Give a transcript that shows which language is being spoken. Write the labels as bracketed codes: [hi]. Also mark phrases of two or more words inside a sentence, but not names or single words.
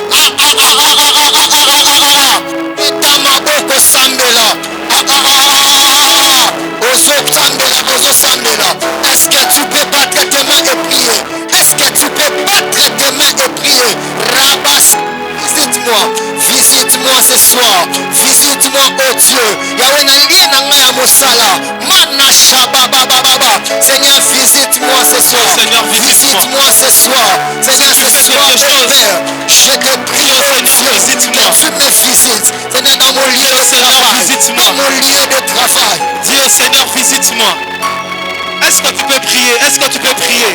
[fr] Est-ce que tu peux battre tes mains et prier? Rabas, visite-moi ce soir. Visite-moi, oh Dieu. Yahweh [ln] n'a lié n'a mosala. Mana shaba baba baba. [fr] Seigneur, visite-moi ce soir. Seigneur, visite-moi. Visite-moi ce soir. Seigneur, ce soir, quelque mon chose, Père, je te prie, dis au Seigneur, visite-moi. que tu me visites. Seigneur, dans mon lieu de Seigneur, travail. visite-moi. Dans mon lieu de travail. Dis au Seigneur, visite-moi. Est-ce que tu peux prier? Est-ce que tu peux prier?